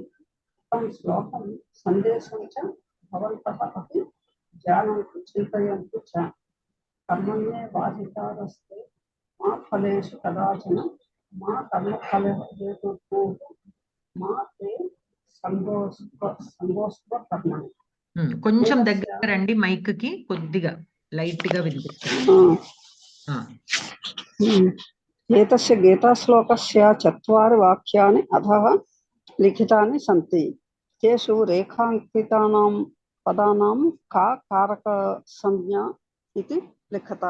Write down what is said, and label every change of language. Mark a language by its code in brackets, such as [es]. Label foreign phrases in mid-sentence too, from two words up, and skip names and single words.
[sa] तं श्लोकं सन्देशं च भवन्तः अपि जानन्तु चिन्तयन्तु च. कर्मण्ये वाजितरस्ते मा फलेषु कदाचन मा कर्म फलेसु मा ते सङ्गोस्व कर्मणि. [te] కొంచెం దగ్గర రండి మైక్ కి కొద్దిగా లైట్ గా వినిపిస్తుంది. [sa] ఏతస్య గీతాశ్లోకస్య చత్వారి వాక్యాని అధః లిఖితాని సంతి. తేషు రేఖాంకితానాం పదానాం కా కారక సంజ్ఞా ఇతి లిఖతా.